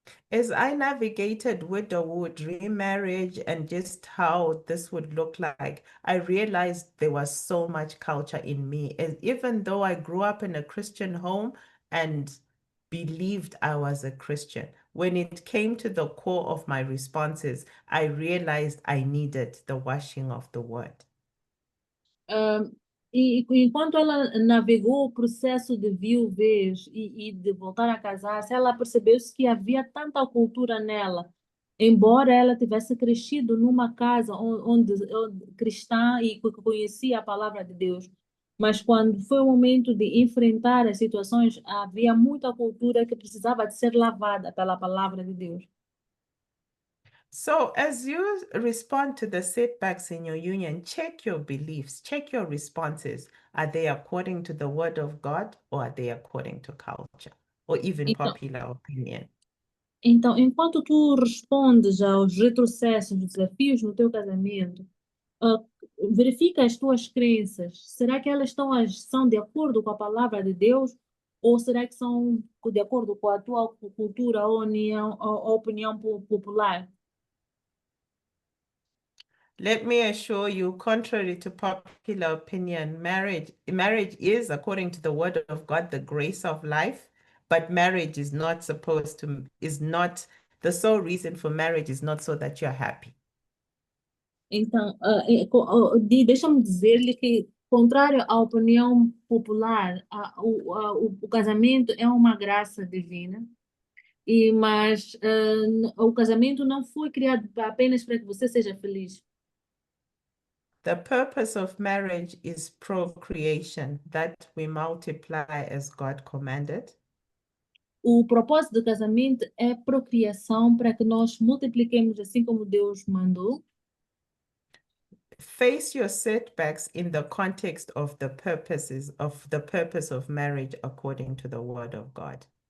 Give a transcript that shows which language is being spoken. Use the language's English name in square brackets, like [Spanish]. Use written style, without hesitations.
[English] As I navigated widowhood, remarriage, and just how this would look like, I realized there was so much culture in me. And even though I grew up in a Christian home and believed I was a Christian, when it came to the core of my responses, I realized I needed the washing of the word. [Portuguese] E enquanto ela navegou o processo de viuvez e de voltar a casar-se, ela percebeu-se que havia tanta cultura nela, embora ela tivesse crescido numa casa onde cristã e que conhecia a palavra de Deus. Mas quando foi o momento de enfrentar as situações, havia muita cultura que precisava de ser lavada pela palavra de Deus. [English] So as you respond to the setbacks in your union, check your beliefs, check your responses. Are they according to the word of God or are they according to culture or even [Portuguese] Então, [English] popular opinion? [Portuguese] Então, enquanto tu respondes aos retrocessos, desafios no teu casamento, verifica as tuas crenças. Será que elas são de acordo com a palavra de Deus? Ou será que são de acordo com a tua cultura ou opinião popular? [English] Let me assure you, contrary to popular opinion, marriage is, according to the word of God, the grace of life, but marriage is not the sole reason for marriage is not so that you're happy. [Portuguese] Então, deixa-me dizer-lhe que, contrário à opinião popular, o casamento é uma graça divina, mas o casamento não foi criado apenas para que você seja feliz. [English] The purpose of marriage is procreation, that we multiply as God commanded. [Portuguese] O propósito do casamento é procriação para que nós multipliquemos assim como Deus mandou. [English] Face your setbacks in the context of the purpose of marriage according to the word of God.